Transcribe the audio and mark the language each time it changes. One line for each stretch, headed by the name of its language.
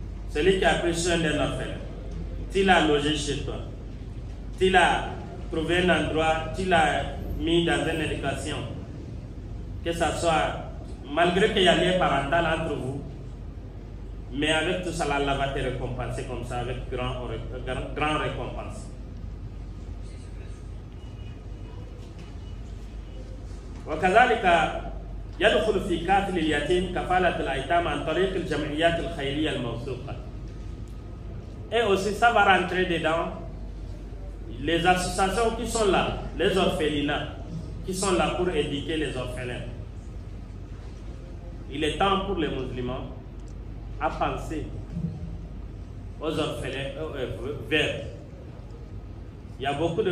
French: Celui qui a pris soin d'un orphelin, s'il a logé chez toi, s'il a trouvé un endroit, s'il a mis dans une éducation, que ça soit, malgré qu'il y a lien parental entre vous, mais avec tout ça, Allah va te récompenser comme ça, avec grand récompense.
Arabic: وكذلك يدخل في كافل اليتيم كفالة الأيتام عن طريق الجمعيات الخيرية الموثوقة.
French: Et aussi ça va rentrer dedans les associations qui sont là, les orphelinats, qui sont là pour éduquer les orphelins. Il est temps pour les musulmans à penser aux orphelins vers. Il y a beaucoup de...